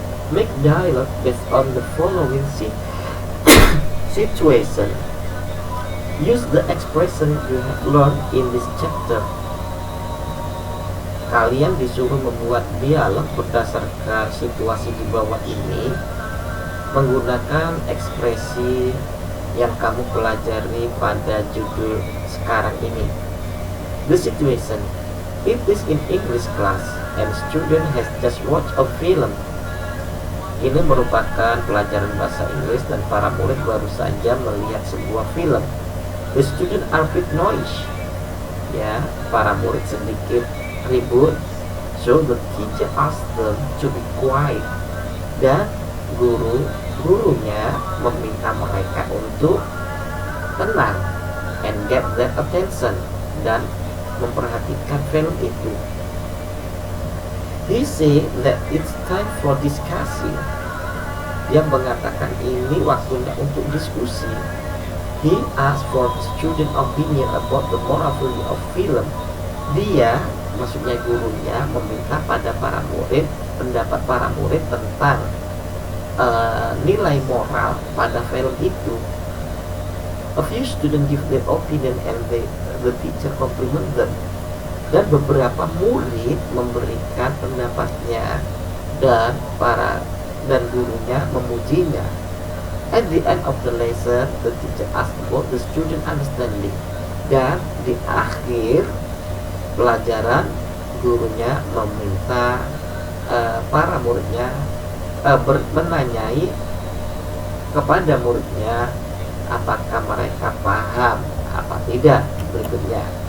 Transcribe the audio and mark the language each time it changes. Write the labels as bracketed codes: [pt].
[en] Make dialogue based on the following situation. Use the expression you have learned in this chapter. [id] Kalian disuruh membuat dialog berdasarkan situasi di bawah ini menggunakan ekspresi yang kamu pelajari pada judul sekarang ini. [en] The situation. It is in English class and student has just watched a film. [id] Ini merupakan pelajaran bahasa Inggris dan para murid baru saja melihat sebuah film. [en] The student are bit noisy. [id] Ya, para murid sedikit ribut. [en] So the teacher asked them to be quiet. [id] Dan gurunya meminta mereka untuk tenang [en] and get their attention, [id] dan memperhatikan film itu. [en] He said that it's time for discussing. [id] Dia mengatakan ini waktunya untuk diskusi. [en] He asked for the student opinion about the moral value of film. [id] Dia, maksudnya gurunya, meminta pada para murid pendapat para murid tentang nilai moral pada film itu. [en] A few students give their opinion and the teacher compliment them. [id] Dan beberapa murid memberikan pendapatnya dan gurunya memujinya. [en] At the end of the lesson, the teacher asked about the student understanding. [id] Dan di akhir pelajaran, gurunya meminta para muridnya menanyai kepada muridnya apakah mereka paham apa tidak berikutnya.